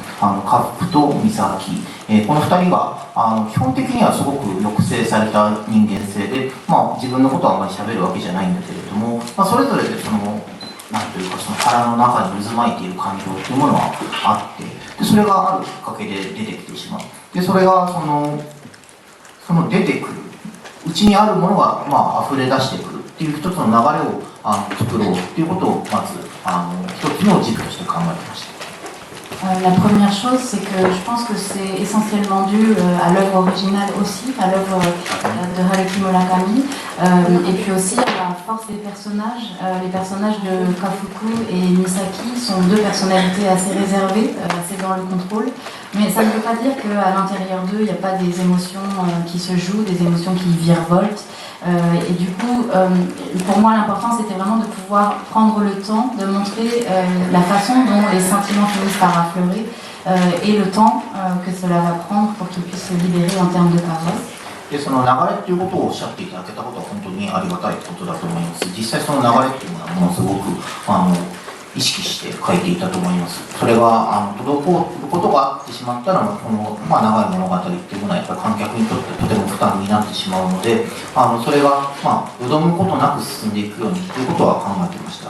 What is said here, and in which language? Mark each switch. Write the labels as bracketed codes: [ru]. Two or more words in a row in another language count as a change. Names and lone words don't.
[ja] 家福と三崎、この2人が基本的にはすごく抑制された人間性で、自分のことはあまり喋るわけじゃないんだけれども、それぞれでそのなんというかその腹の中に渦巻いている感情というものはあって、でそれがあるきっかけで出てきてしまう。でそれがその出てくるうちにあるものが溢れ出してくるっていう一つの流れを作ろうっていうことをまず一つの軸として考えてました。 [fr] La première chose, c'est que je pense que c'est essentiellement dû à l'œuvre originale aussi, à l'œuvre de Haruki Murakami, et puis aussi à la force des personnages. Les personnages de Kafuku et Misaki sont deux personnalités assez réservées, assez dans le contrôle, mais ça ne veut pas dire qu'à l'intérieur d'eux, il n'y a pas des émotions qui se jouent, des émotions qui virevoltent. Et du coup, pour moi, l'important, c'était vraiment de pouvoir prendre le temps de montrer la façon dont les sentiments finissent par affleurer et le temps que cela va prendre pour qu'ils puissent se libérer en termes de paroles. [ja] でその流れということをおっしゃっていただけたことは本当にありがたいことだと思います。実際その流れっていうのはものすごく意識して書いていたと思います。それが滞ることがあってしまったらこの、長い物語っていうものはやっぱり観客にとってとても負担になってしまうので、それがよどむことなく進んでいくようにということは考えていました。